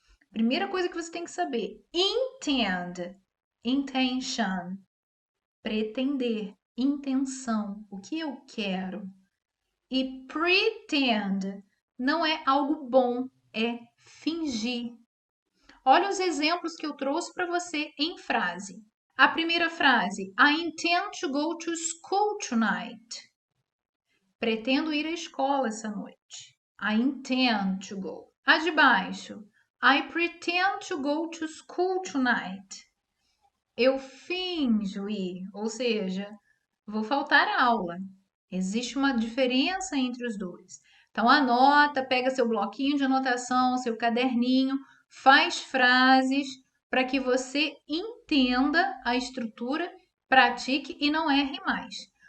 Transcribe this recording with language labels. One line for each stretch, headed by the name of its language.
Portuguese: Primeira coisa que você tem que saber: intend, intention, pretender, intenção, o que eu quero. E pretend não é algo bom, é fingir. Olha os exemplos que eu trouxe para você em frase. A primeira frase,
English: I intend to go to school tonight.
Portuguese: Pretendo ir à escola essa noite.
English: I intend to go.
Portuguese: A de baixo,
English: I pretend to go to school tonight.
Portuguese: Eu finjo ir, ou seja, vou faltar a aula. Existe uma diferença entre os dois. Então anota, pega seu bloquinho de anotação, seu caderninho, faz frases para que você entenda a estrutura, pratique e não erre mais.